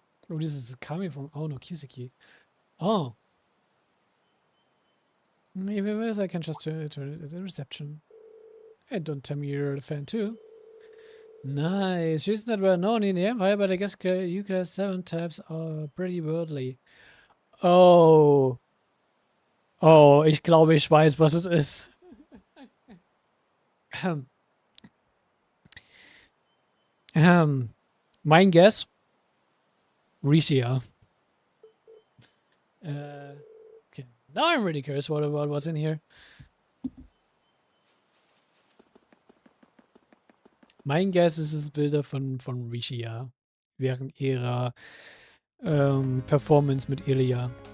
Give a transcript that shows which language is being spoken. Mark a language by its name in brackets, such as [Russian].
[English] Oh, this is coming from Ono Kiseki. Oh. Maybe I can just turn it at the reception. Hey, don't tell me you're a fan too. Nice. She's not well known in the Empire, but I guess UK 7 types are pretty worldly. Oh. [German] Oh, ich glaube, ich weiß, was es ist. Mein guess? Rishia. [English] Okay. Now I'm really curious about what's in here. [German] Mein Guess ist es Bilder von Rishia während ihrer Performance mit Ilya.